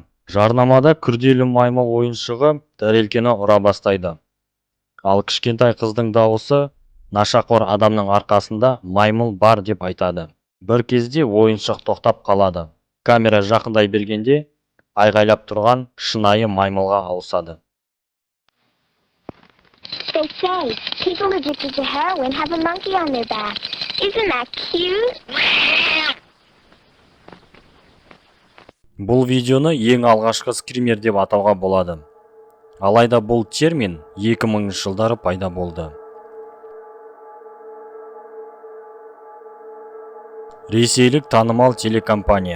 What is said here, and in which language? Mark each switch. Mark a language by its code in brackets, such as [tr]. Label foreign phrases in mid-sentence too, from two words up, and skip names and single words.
[kk] Жарнамада күрделі маймыл ойыншығы тәрелкені ұра бастайды. Ал кішкентай қыздың дауысы нашақор адамның арқасында маймыл бар деп айтады. Бір кезде ойыншық тоқтап қалады. Камера жақындай бергенде айғайлап тұрған шынайы маймылға ауысады. [en] They say people addicted to heroin have a monkey on their back. Isn't that cute? [kk] Бұл видеоны ең алғашқы скример деп атауға болады. Алайда бұл термин 2000 жылдары пайда болды. Ресейлік танымал телекомпания.